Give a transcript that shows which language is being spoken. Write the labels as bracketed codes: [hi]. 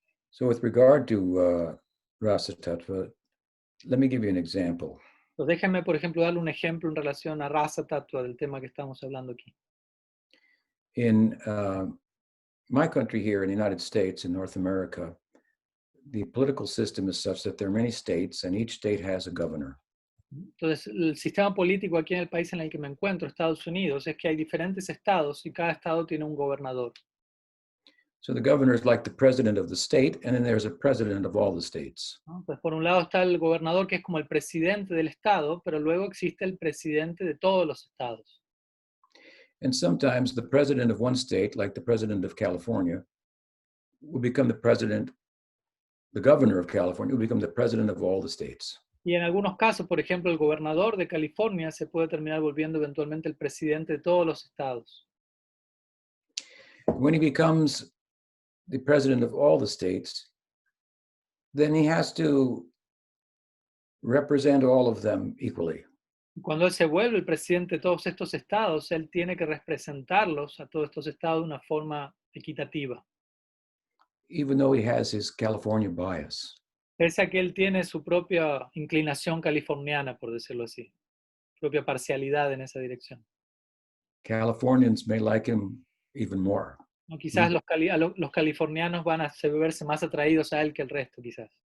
[en] So with regard to rasa tattva, let me give you an example. [es] Entonces, déjenme, por ejemplo, darle un ejemplo en relación a rasa tattva del tema que estamos hablando aquí. [en] In my country here in the United States, in North America, the political system is such that there are many states and each state has a governor. [es] Entonces, el sistema político aquí en el país en el que me encuentro, Estados Unidos, es que hay diferentes estados y cada estado tiene un gobernador. [en] So the governor is like the president of the state, and then there's a president of all the states. [es] ¿no? Pues por un lado está el gobernador, que es como el presidente del estado, pero luego existe el presidente de todos los estados. [en] And sometimes the president of one state, like the president of California, will become the governor of California will become the president of all the states. [es] Y en algunos casos, por ejemplo, el gobernador de California se puede terminar volviendo eventualmente el presidente de todos los estados. [en] When he becomes the president of all the states, then he has to represent all of them equally. [es] Y cuando él se vuelve el presidente de todos estos estados, él tiene que representarlos a todos estos estados de una forma equitativa. [en] Even though he has his California bias. [es] Pese a que él tiene su propia inclinación californiana, por decirlo así, propia parcialidad en esa dirección. [en] Californians may like him even more. [es] ¿No? Quizás los californianos van a verse más atraídos a él que el resto, quizás.